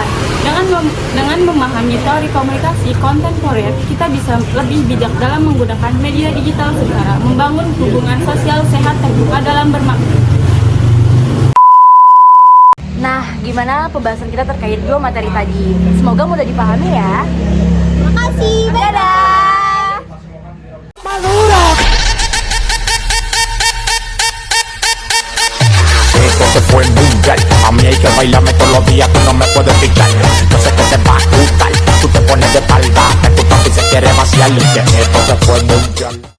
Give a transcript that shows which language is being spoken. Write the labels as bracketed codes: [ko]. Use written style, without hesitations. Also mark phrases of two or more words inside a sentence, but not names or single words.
[id] Dengan memahami teori komunikasi kontemporer, kita bisa lebih bijak dalam menggunakan media digital secara membangun hubungan sosial sehat terbuka dalam bermakna. Nah, gimana pembahasan kita terkait 2 materi tadi? Semoga mudah dipahami ya. Makasih, Dadah! [es] Esto se fue mundial, a mí hay que bailarme todos los días, tú no me puedes picar. Yo sé que te va a gustar. tú te pones de espalda, que tu papi se quiere vaciar y que esto se fue mundial.